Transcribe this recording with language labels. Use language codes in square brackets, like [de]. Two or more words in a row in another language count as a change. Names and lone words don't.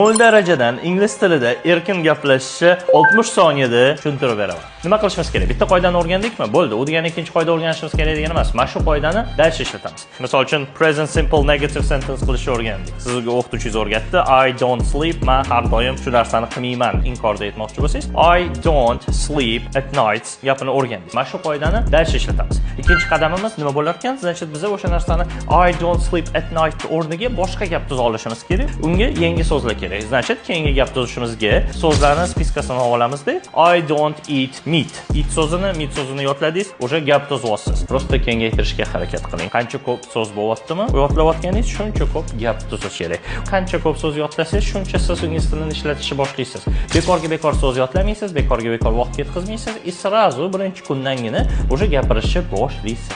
[uz] 0 darajadan ingliz tilida erkin gaplashishni 60 soniyada tushuntirib beraman. Nima qilishimiz kerak? Bitta qoidani o'rgandikmi? Bo'ldi. U degani ikkinchi qoida o'rganishimiz kerak degani emas. Mana shu qoidani dalcha ishlatamiz. Misol uchun [en] present simple negative sentence [uz] qilishni o'rgandik. Sizga o'qituvchingiz o'rgatdi. [en] I don't sleep. [uz] Men har doim shu narsani qilmayman. Inkorda aytmoqchi bo'lsangiz, [en] I don't sleep at night [uz] gapini o'rgandik. Mana shu qoidani dalcha ishlatamiz. Ikkinchi qadamimiz nima bo'lar ekan? Значит, biz o'sha narsani [en] I don't sleep at night [uz] o'rniga boshqa gap tuza olishimiz kerak. Unga yangi so'zlar kerak. Значит, keyingi gap tuzishimizga so'zlarning spiskasini olamizda [en] I don't eat meat. [uz] Eat so'zini, meat so'zini yodladingiz, o'sha gap tuzyapsiz. Prosta kengaytirishga harakat qiling. Qancha ko'p so'z bo'lyaptimi? Yodlayotganingiz shuncha ko'p gap tuzish kerak. Qancha ko'p so'z yodlasangiz, shuncha siz ingliz tilini ishlatishni boshlaysiz. Bekorga bekor so'z yodlamaysiz, bekorga bekor vaqt ketkazmaysiz, srazu birinchi kundangina o'sha gapirishni boshlaysiz.